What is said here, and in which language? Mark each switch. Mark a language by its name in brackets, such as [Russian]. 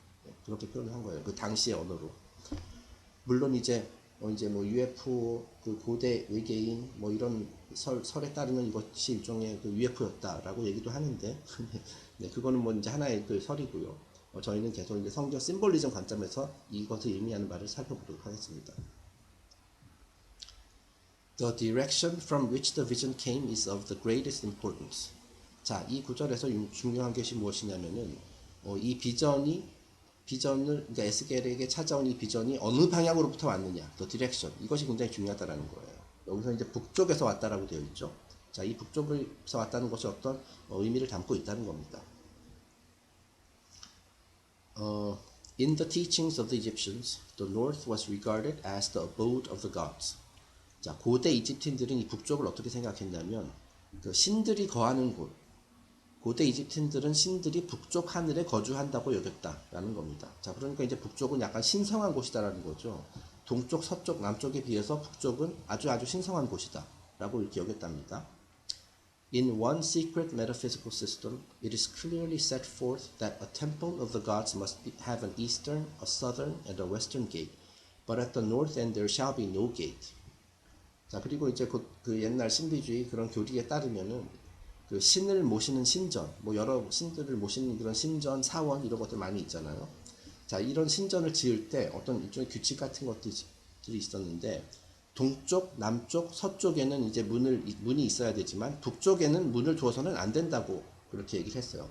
[Korean] 네, 그렇게 표현을 한 거예요. 그 당시의 언어로. 물론 이제 뭐 UFO, 그 고대 외계인, 뭐 이런 설에 따르면 이것이 일종의 그 UFO였다라고 얘기도 하는데, 네, 그거는 뭐 이제 하나의 그 설이고요. 저희는 계속 이제 성경 심볼리즘 관점에서 이것을 의미하는 말을 살펴보도록 하겠습니다. [English] The direction from which the vision came is of the greatest importance. [Korean] 자, 이 구절에서 중요한 것이 무엇이냐면은 이 비전을 그러니까 에스겔에게 찾아온 이 비전이 어느 방향으로부터 왔느냐, [English] the direction, [Korean] 이것이 굉장히 중요하다라는 거예요. 여기서 이제 북쪽에서 왔다라고 되어 있죠. 자, 이 북쪽에서 왔다는 것이 어떤 의미를 담고 있다는 겁니다. [English] In the teachings of the Egyptians, the north was regarded as the abode of the gods. [Korean] 자, 고대 이집트인들은 이 북쪽을 어떻게 생각했냐면 그 신들이 거하는 곳, 고대 이집트인들은 신들이 북쪽 하늘에 거주한다고 여겼다라는 겁니다. 자, 그러니까 이제 북쪽은 약간 신성한 곳이다라는 거죠. 동쪽, 서쪽, 남쪽에 비해서 북쪽은 아주 신성한 곳이다라고 이렇게 여겼답니다. [English] In one secret metaphysical system, it is clearly set forth that a temple of the gods must have an eastern, a southern, and a western gate, but at the north end there shall be no gate. [Korean] 자, 그리고 이제 그 옛날 신비주의 그런 교리에 따르면은 그 신을 모시는 신전, 뭐 여러 신들을 모시는 그런 신전, 사원 이런 것들 많이 있잖아요. 자, 이런 신전을 지을 때 어떤 일종의 규칙 같은 것들이 있었는데 동쪽, 남쪽, 서쪽에는 이제 문이 있어야 되지만 북쪽에는 문을 두어서는 안 된다고 그렇게 얘기를 했어요.